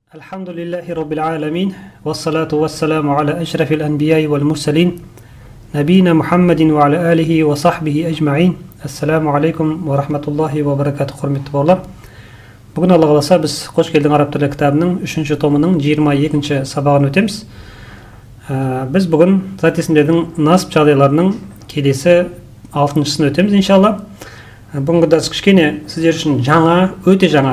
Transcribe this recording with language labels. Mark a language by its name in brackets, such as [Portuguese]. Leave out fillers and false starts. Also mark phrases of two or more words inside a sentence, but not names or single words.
[Arabic] الحمد لله رب العالمين والصلاة والسلام على أشرف الأنبياء والمرسلين نبينا محمد وعلى آله وصحبه أجمعين. السلام عليكم ورحمة الله وبركاته. [Kazakh] Құрметті бауырлар, бүгін Алла қаласа біз қош келдің араб тілі кітабының 3-ші томының 22-ші сабағын өтеміз. Біз бүгін зат есімдердің насып жағдайларының келесі 6-шысын өтеміз иншалла. Бүгінгі дәріс кішкене сіздер үшін жаңа, өте жаңа.